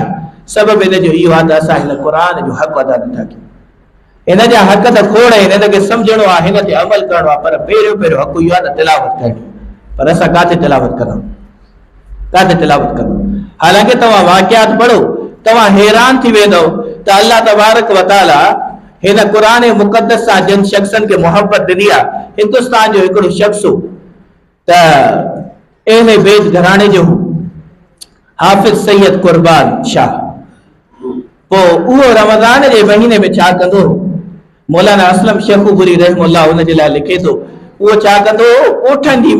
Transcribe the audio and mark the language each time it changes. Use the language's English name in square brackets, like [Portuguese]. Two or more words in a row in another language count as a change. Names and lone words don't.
[Sindhi] सबबु हिन जो इहो आहे त असां हिन क़ुरान जो हक़ अदा नथा कयूं। हिन जा हक़ त खोड़ आहिनि, हिन खे सम्झणो आहे, हिन ते अमल करणो आहे, पर पहिरियों हक़ इहो आहे त तिलावत करणी। पर असां काथे तिलावत करूं, काथे तिलावत करूं? हालांकि तव्हां वाक़ियात पढ़ो, तव्हां हैरान थी वेंदो त अल्लाह तबारक व तआला हिन क़ुरान मुक़द्दस सां जिन शख़्सनि खे मोहब्बत ॾिनी आहे। हिंदुस्तान जो हिकिड़ो शख़्स हो त अहले बैत घराणे जो हाफ़िज़ सैयद कुर्बान शाह। पोइ उहो रमज़ान जे महीने में छा कंदो, मौलाना असलम शेखुपुरी रहमतुल्लाह उन जे लाइ लिखे थो, उहो छा कंदो, ओठनि जी